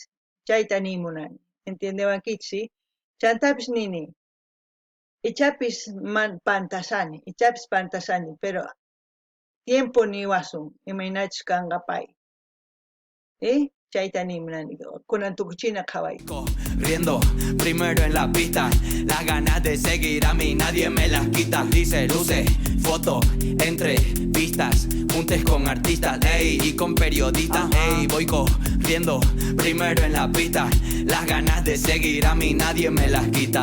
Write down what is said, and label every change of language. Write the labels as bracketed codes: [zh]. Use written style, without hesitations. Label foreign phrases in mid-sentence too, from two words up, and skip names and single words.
[qu] Chayta nimunani. Entiendewankichis, si? Chantapish nini, ichapis pantasani, [es] pero tiempo [qu] niwasun imaynachus kanqa pay. Chayta nimunani, kunan tukuchina qhaway. [es] Riendo, primero en la pista. Las ganas de seguir a mí nadie me las quita. Dice luces, fotos, entrevistas, juntes con artistas, ey, y con periodistas, ey, voy corriendo, primero en la pista. Las ganas de seguir a mí nadie me las quita.